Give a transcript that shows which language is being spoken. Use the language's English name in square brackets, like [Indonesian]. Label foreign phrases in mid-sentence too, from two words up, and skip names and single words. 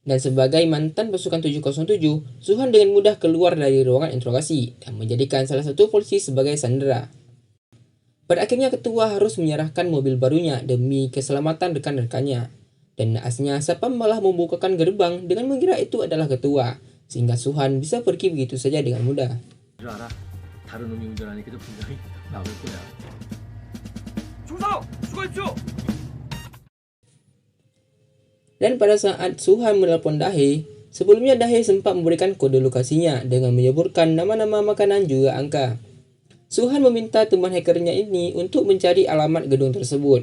[Indonesian] Dan sebagai mantan pasukan 707, Suhan dengan mudah keluar dari ruangan interogasi dan menjadikan salah satu polisi sebagai sandera. Pada akhirnya ketua harus menyerahkan mobil barunya demi keselamatan rekan-rekannya. Dan naasnya Sapam malah membukakan gerbang dengan mengira itu adalah ketua, sehingga Suhan bisa pergi begitu saja dengan mudah. [Korean] 줄 알아. 다른 놈이 운전하니까 분명히 막을 거야. [Indonesian] Dan pada saat Suhan menelpon Dahe, sebelumnya Dahe sempat memberikan kode lokasinya dengan menyebutkan nama-nama makanan juga angka. Suhan meminta teman hackernya ini untuk mencari alamat gedung tersebut.